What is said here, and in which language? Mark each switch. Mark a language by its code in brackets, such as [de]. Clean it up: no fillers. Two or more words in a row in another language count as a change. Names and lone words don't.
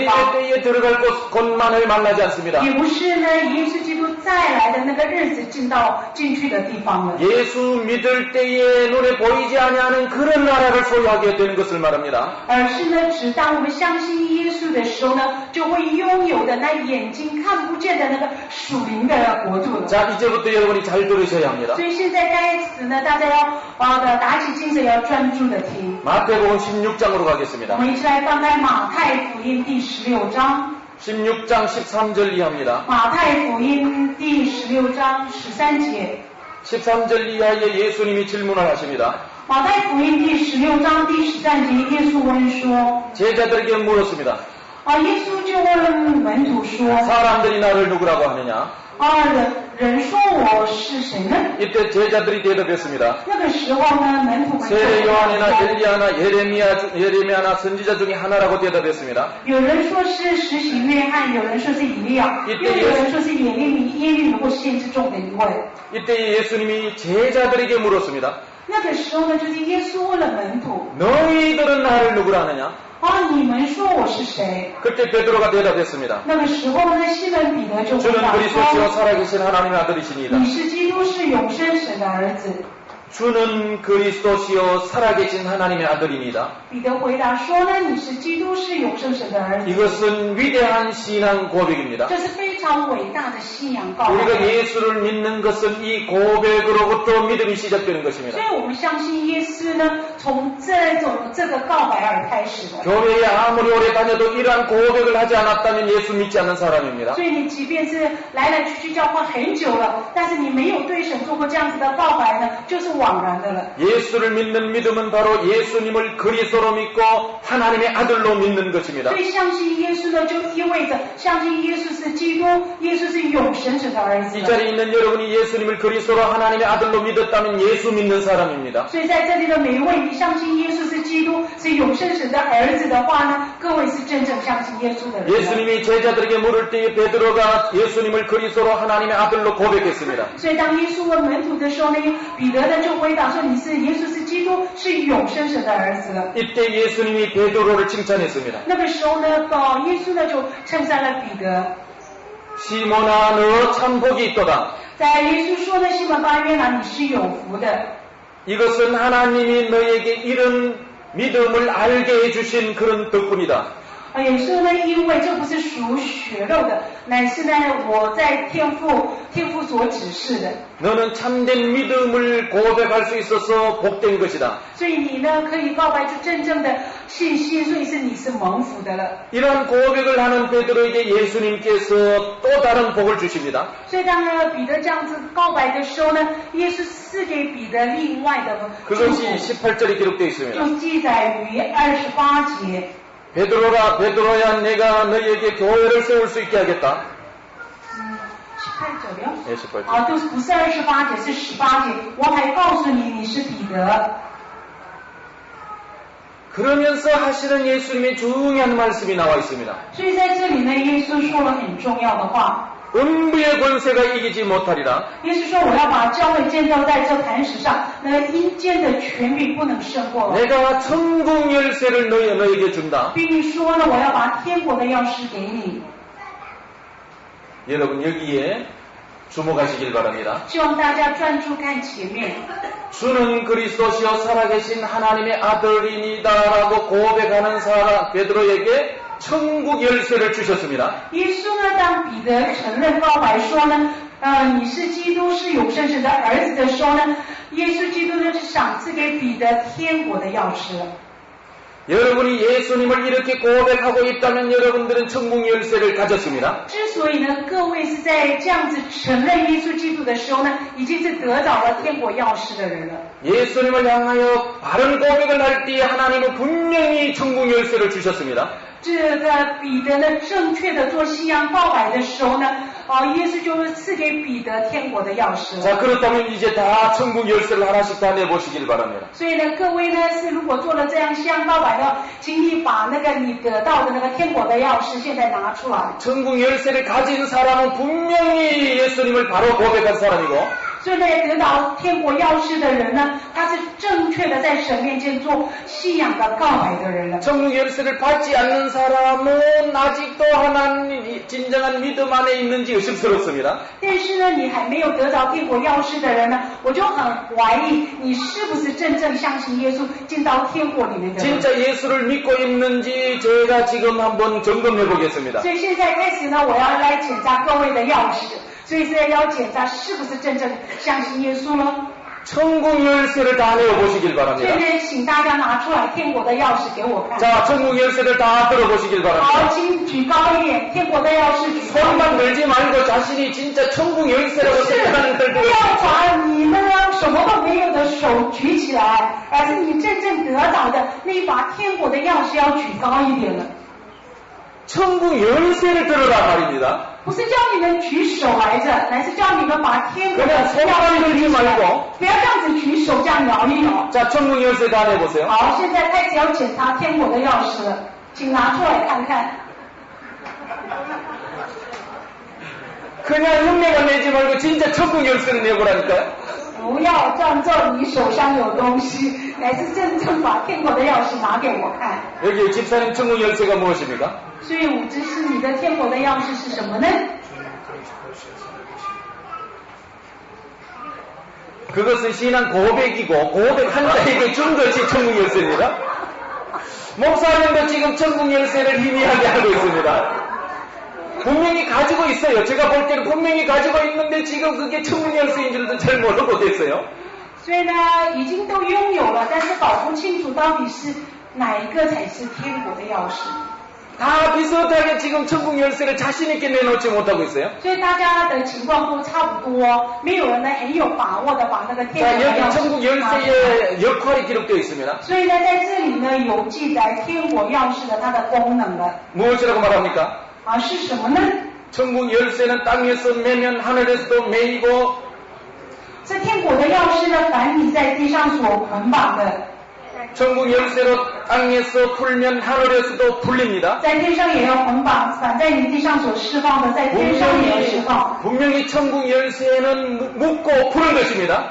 [ko] 재림의 [zh] 方， [ko] 때에 들어갈 것만을 말하지 않습니다. [zh] 也不是呢耶稣基督再来的那个日子进去的地方了。 [ko] 예수 믿을 때에 눈에 보이지 아니하는 그런 나라를 소유하게 되는 것을 말합니다. [zh] 而是呢，只当我们相信耶稣的时候呢，就会拥有的那眼睛看不见的那个属灵的国度了。 [ko] 자, 이제부터 여러분이 잘 들으셔야 합니다. [zh] 所以现在在此呢，大家要打起精神，要专注的听。 [ko] 마태복음 16장으로 [zh] 我 [ko] 가겠습니다. [zh] 们一起来翻开马太福音第16章。 [ko] 16장 13절 이하입니다. [zh] 马太福音第16章13节。 [ko] 13절 이하에 예수님이 질문을 하십니다. [zh] 马太福音第16章第13节，耶稣问说： [ko] 제자들에게 물었습니다. [zh] 耶稣就问门徒说： [ko] 사람들이 나를 누구라고 하느냐? [zh] 人说我是谁呢？ [ko] 이때 제자들이 대답했습니다. [zh] 那个时候呢，门徒们就 [ko] 세례 [zh] 回答 [ko] 요한이나 [zh] 说 [ko] 엘리야나 예레미야나 선지자 중에 하나라고 대답했습니다. [zh] 有人说是施洗约翰，有人说是以利亚，又有人说是耶利米或先知中的一位。 [ko] 이때 예수님이 제자들에게 물었습니다. [zh] 那个时候呢，就是耶稣问了门徒： [ko] 너희들은 나를 누구라 하느냐? [zh] 你们说我是谁？ [ko] 그때 베드로가 대답했습니다. [zh] 那个时候呢，西门彼得就回 [ko] 주는 [zh] 答 [ko] 그리스도시요 [zh] 说： [ko] 살아계신 하나님의 아들이시니이다. [zh] 你是基督，是永生神的儿子。 [ko] 주는 그리스도시요 살아계신 하나님의 아들이니이다. [zh] 彼得回答说呢，你是基督，是永生神的儿子。 [ko] 이것은 위대한 신앙 고백입니다. [zh] 这是非常伟大的信仰告 [ko] 우리가 [zh] 白。 [ko] 예수를 믿는 것은 이 고백으로부터 믿음이 시작되는 것입니다. [zh] 所以我们相信耶稣呢，从这个告白而开始的。 [ko] 교회에 아무리 오래 다녀도 이러한 고백을 하지 않았다면 예수 믿지 않는 사람입니다. [zh] 所以你即便是来来去去教会很久了，但是你没有对神做过这样子的告白呢，就是枉然的了。 [ko] 예수를 믿는 믿음은 바로 예수님을 그리스도로 믿고 하나님의 아들로 믿는 것입니다. [zh] 所以相信耶稣呢，就意味着相信耶稣是基督，耶稣是永生神的儿子 [ko] 이 。 자리에 있는 여러분이 예수님을 그리스도로 하나님의 아들로 믿었다면 예수 믿는 사람입니다. [zh] 所以在这里的每一位，你相信耶稣是基督，是永生神的儿子的话呢，各位是真正相信耶稣的人。 [ko] 예수님이 제자들에게 물을 때 베드로가 예수님을 그리스도로 하나님의 아들로 고백했습니다. [zh] 所以当耶稣问门徒的时候呢，彼得呢就回答说：“你是耶稣是基督，是永生神的儿子了。” [ko] 이때 예수님이 베드로를 칭찬했습니다. [zh] 那个时候呢，耶稣呢就称赞了彼得。 [ko] 시몬아 너 참 복이 있도다. [zh] 在耶稣说呢，西门巴约拿，你是有福的。 [ko] 이것은 하나님이 너에게 이런 믿음을 알게 해주신 그런 덕분이다. [zh] 也是呢，因为这不是属血肉的，乃是呢我在天父所指示的。 [ko] 너는 참된 믿음을 고백할 수 있어서 복된 것이다. [zh] 所以你呢可以告白出真正的信心，所以你是蒙福的了。 [ko] 이러한 고백을 하는 베드로에게 예수님께서 또 다른 복을 주십니다. [zh] 所以当呢彼得这样子告白的时候呢，耶稣赐给彼得另外的祝 [ko] 그것이 [zh] 福， [ko] 18절에 기록되어 있습니다. [zh] 就记载于28节。 [ko] 베드로야 내가 너희에게 교회를 세울 수 있게 하겠다. 18절이요? 예, 18절. [zh] 啊，都不是28节，是18节。我还告诉你，你是彼得。 [ko] 그러면서 하시는 예수님의 중요한 말씀이 나와 있습니다. [zh] 所以在这里呢，耶稣说了很重要的话。 [ko] 음부의 권세가 이기지 못하리라. [zh] 耶稣说：“我要把教会建造在这磐石上，那阴间的权柄不能胜过了。 [ko] 내가 천국 열쇠를 너에게 준다. [zh] 并说呢，我要把天国的钥匙给你。 [ko] 여러분 여기에 주목하시길 바랍니다. [zh] 希望大家专注看前面。 [ko] 주는 그리스도시여 살아계신 하나님의 아들이니다라고 고백하는 사람 베드로에게 천국 열쇠를 주셨습니다. [zh] 耶稣呢，当彼得承认告白说呢，你是基督，是永生神的儿子的时候呢，耶稣基督呢是赏赐给彼得天国的钥匙。 [ko] 여러분이 예수님을 이렇게 고백하고 있다면 여러분들은 천국 열쇠를 가졌습니다. [zh] 之所以呢，各位是在这样子承认耶稣基督的时候呢，已经是得着了天国钥匙的人了。 [ko] 예수님을 향하여 바른 고백을 할 때에 하나님은 분명히 천국 열쇠를 주셨습니다. [zh] 这个彼得呢，正确的做信仰告白的时候呢，耶稣就是赐给彼得天国的钥匙。 [ko] 자, 그렇다면 이제 다 천국 열쇠를 하나씩 다 내보시길 바랍니다. [zh] 所以呢，各位呢是如果做了这样信仰告白的，请你把那个你得到的那个天国的钥匙现在拿出来。 [ko] 천국 열쇠를 가진 사람은 분명히 예수님을 바로 고백한 사람이고 [zh] 所以呢，得到天国钥匙的人呢，他是正确的在神面前做信仰的告白的人了。 [ko] 천국 열쇠를 받지 않는 사람은 아직도 하나님 진정한 믿음 안에 있는지 의심스럽습니다. [zh] 但是呢，你还没有得到天国钥匙的人呢，我就很怀疑你是不是真正相信耶稣进到天国里面的人。 [ko] 진짜 예수를 믿고 있는지 제가 지금 한번 점검해 보겠습니다. [zh] 所以现在开始呢，我要来检查各位的钥匙，所以现在要检查是不是真正相信耶稣了。 [ko] 천국 열쇠를 다 내어보시길 [zh] 所以 [ko] 바랍니다. [zh] 呢，请大家拿出来天国的钥匙给我看。 [ko] 자, 천국 열쇠를 다 들어보시길 [zh] 好， [ko] 바랍니다. [zh] 请举高一点，天国的钥匙举高一 [ko] 손만 [zh] 点。 [ko] 들지 말고 자신이 진짜 천국 열쇠라고 [zh] 是， [ko] 생각하는 [zh] 不 [ko] 들고 [zh] 要把你那个什么都没有的手举起来，而是你真正得到的那一把天国的钥匙要举高一点了。 [ko] 천국 열쇠를 들어라 말입니다. [zh] 不是叫你们举手来着，乃是叫你们把天国的 [ko] 그냥 [zh] 钥 [ko] 손만 [zh] 匙举 [ko] 들지 [zh] 起来， [ko] 말고 [zh] 不要这样子举手这样摇一摇。 [ko] 자, 천국 열쇠 다 내보세요. [zh] 好，现在开始要检查天国的钥匙了，请拿出来看看。 [ko] 그냥 흉내만 내지 말고 진짜 천국 열쇠를 내보라니까요. [zh] 不要装作你手上有东西，乃是真正把天国的钥匙拿给我看。 [ko] 여기 집사님 천국 열쇠가 무엇입니까? [zh] 所以武之师，你的天国的钥匙是什么呢？ [ko] 그것은 신앙 고백이고 고백한 자에게 준 것이 천국 열쇠입니다. 목사님도 지금 천국 열쇠를 희미하게 하고 있습니다. 분명히 가지고 있어요. 제가 볼 때는 분명히 가지고 있는데 지금 그게 천국 열쇠인 줄도 잘 모르고 됐어요. [zh] 所以呢，已经都拥有了，但是搞不清楚到底是哪一个才是天国的钥匙。 [ko] 다 비슷하게 지금 천국 열쇠를 자신 있게 내놓지 못하고 있어요. [zh] 所以大家的情况都差不多，没有人呢很有把握的把那个天 [ko] 자, [zh] 国的 [ko] 여기 [zh] 钥 [ko] 천국 [zh] 匙拿出来。 [ko] 열쇠의 역할이 기록되어 있습니다. [zh] 所以呢，在这里呢有记载天国钥匙的它的功能了。 [ko] 무엇이라고 말합니까? [zh] 是什么呢？ [ko] 천국 열쇠는 땅에서 매면 하늘에서도 매이고 [zh] 这天国的钥匙呢，凡你在地上所捆绑的， 천국 열쇠로 땅에서 풀면 하늘에서도 풀립니다. 在天上也要捆绑；反在你地上所释放的，在天上也要释放。 [ko] 분명히 천국 열쇠는 묶고 푸는 것입니다.